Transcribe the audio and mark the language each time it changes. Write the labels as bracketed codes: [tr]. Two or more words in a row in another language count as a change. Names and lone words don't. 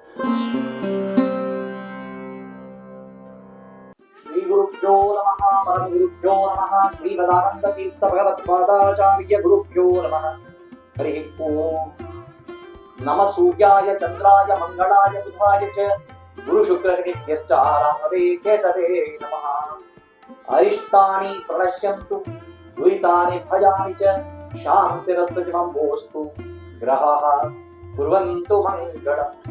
[sa] ಶ್ರೀ ಗುರುಭ್ಯೋ ನಮಃ. ಪರಮ ಗುರುಭ್ಯೋ ನಮಃ. ಶ್ರೀಮದಾನಂದ ತೀರ್ಥ ಭಗವತ್ಪಾದಾಚಾರ್ಯ ಗುರುಭ್ಯೋ ನಮಃ. ಹರಿ ಓಂ. ನಮ ಸೂರ್ಯಾಯ ಚಂದ್ರಾಯ ಮಂಗಳಾಯ ಬುಧಾಯ ಚ ಗುರು ಶುಕ್ರನಿತ್ಯಶ್ಚ ರಾಹವೇ ಕೇತವೇ ನಮಃ. ಅರಿಷ್ಟಾನಿ ಪ್ರಣಶ್ಯಂತು ದುರಿತಾನಿ ಭಯಾನಿ ಚ ಶಾಂತಿರತ್ವಜಿಮಂಬೋಸ್ತು ಗ್ರಹಾಃ ಕುರ್ವಂತು ಮಂಗಳಂ.